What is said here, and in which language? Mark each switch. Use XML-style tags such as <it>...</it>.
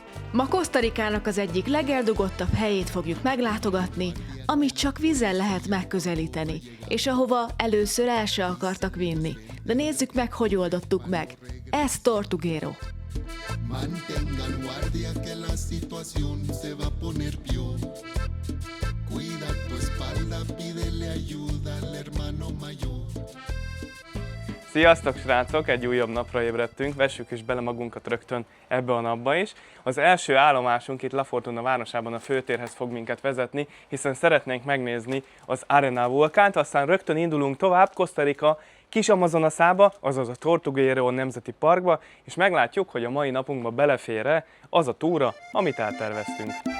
<hu>Ma Kosztarikának az egyik legeldugottabb helyét fogjuk meglátogatni, amit csak vízzel lehet megközelíteni, és ahova először el se akartak vinni. De nézzük meg, hogy oldottuk meg. Ez Tortuguero.</hu> <es>Mantengan guardia que la situación se va a poner peor. Cuida tu espalda, pídele ayuda al hermano mayor.</es> <hu>Sziasztok srácok! Egy újabb napra ébredtünk, vessük is bele magunkat rögtön ebbe a napba is. Az első állomásunk itt La Fortuna városában a főtérhez fog minket vezetni, hiszen szeretnénk megnézni az Arenal vulkánt, aztán rögtön indulunk tovább Kosztarika Kis Amazonaszába, azaz a Tortuguero Nemzeti Parkba, és meglátjuk, hogy a mai napunkba belefér-e az a túra, amit elterveztünk.</hu>